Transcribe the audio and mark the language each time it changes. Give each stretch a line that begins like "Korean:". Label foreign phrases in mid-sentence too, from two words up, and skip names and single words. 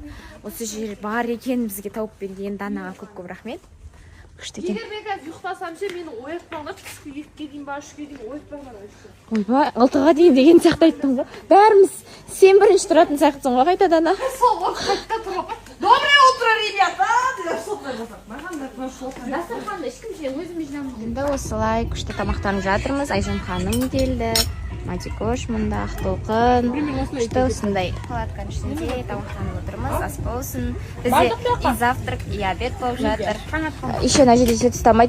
Kazakh: Осы жер бар екен бізге тауып берген Данаға көп рахмет. Күшті екен. Егер мен қазір ұйықтасам ше, мені оятпаңдар, түскі 2-ге дейін ба, 3-ге дейін оятпаңдар. Ойбай, 6-ға дейін деген сияқты айттың ба? Бәріміз сен бірінші тұратын сияқтысың ғой қайта Дана. Сол қайтта тұрып.
Russian: Доброе утро, ребята!
Kazakh: Дастарханда ешкім ше, өзім жинамын. Енді осылай күшті тамақтанып жатырмыз. Айжан ханым келді. Матикош мұнда, Ақтолқын. Күшті осындай палатканың ішінде тамақтанып отырмыз. Ас болсын. Бізде
Russian: и завтрак, и обед
Kazakh: болып жатыр. Еще мына жерде сөз ұстамайды.